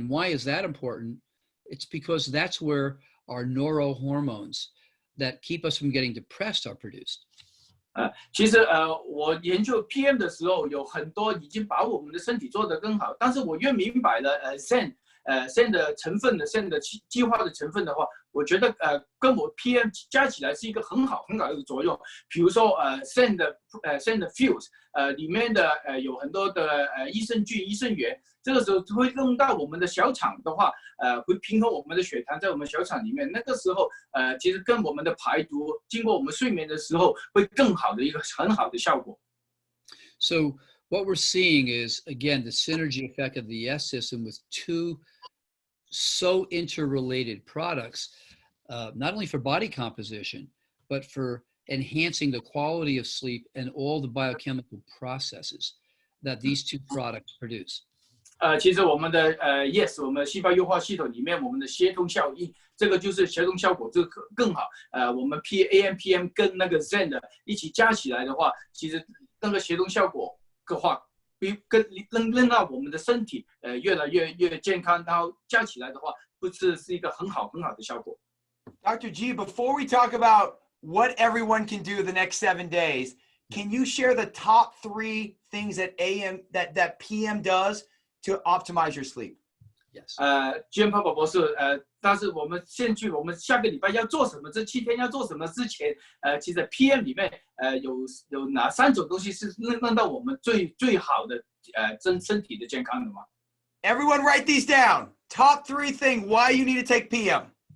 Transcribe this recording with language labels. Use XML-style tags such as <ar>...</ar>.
<en>And why is that important? It's because that's where our neurohormones that keep us from getting depressed are produced.</en> <zh>其实我研究 PM 的时候，有很多已经把我们的身体做得更好，但是我越明白了Zen 的成分的 Zen 的计划的成分的话，我觉得跟我 PM 加起来是一个很好的一个作用。比如说Zen 的 Fuse 里面的有很多的益生菌、益生元，这个时候会用到我们的小肠的话，会平衡我们的血糖在我们小肠里面。那个时候其实跟我们的排毒，经过我们睡眠的时候，会更好的一个很好的效果。</zh> <en>So what we're seeing is, again, the synergy effect of the S system with two so interrelated products, not only for body composition, but for enhancing the quality of sleep and all the biochemical processes that these two products produce.</en> <zh>其实我们的Yes， 我们细胞优化系统里面我们的协同效应，这个就是协同效果就更好。我们 AMPM 跟那个 Zen 的一起加起来的话，其实那个协同效果的话，能让我们的身体越来越健康，然后加起来的话，是一个很好的效果。</zh> <en>Dr. G, before we talk about what everyone can do the next 7 days, can you share the top 3 things that PM does to optimize your sleep? Yes.</en> <zh>Giampapa 博士，但是我们下个礼拜要做什么？这7天要做什么之前，其实 PM 里面有哪3种东西是让到我们最好的身体的健康的吗？</zh> <en>Everyone write these down. Top 3 things why you need to take PM.</en>